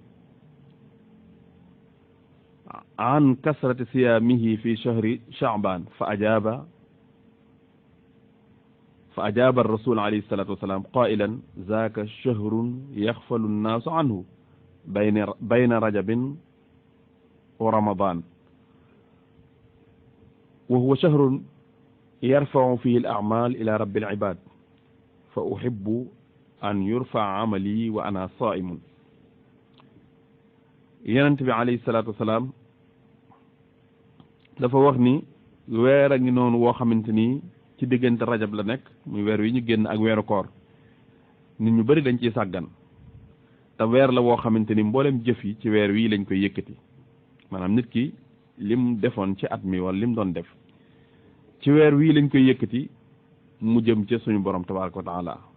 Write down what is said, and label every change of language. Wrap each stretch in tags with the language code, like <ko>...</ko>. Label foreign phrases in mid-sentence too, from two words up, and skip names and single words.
<ar>عن كثرة صيامه في شهر شعبان فأجاب الرسول عليه الصلاة والسلام قائلا ذلك شهر يغفل الناس عنه بين رجب ورمضان وهو شهر يرفع فيه الأعمال إلى رب العباد فأحب أن يرفع عملي وأنا صائم.</ar> <wo>Yonent bi</wo> <ar>عليه الصلاة والسلام</ar> <wo>dafa wax ni weer a ngi noonu woo xamante ni ci diggante rajab la nekk muy weer wi ñu génn ak weeru koor nit ñu bari dañ ciy sàggan te weer la woo xamante ni mboolem jëf yi ci weer wii lañ koy yëkkati maanaam nit ki lim defoon ci at mi wala lim doon def ci weer wii lañ koy yëkkati mu jëm ci suñu borom</wo> <ar>تبارك وتعالى</ar>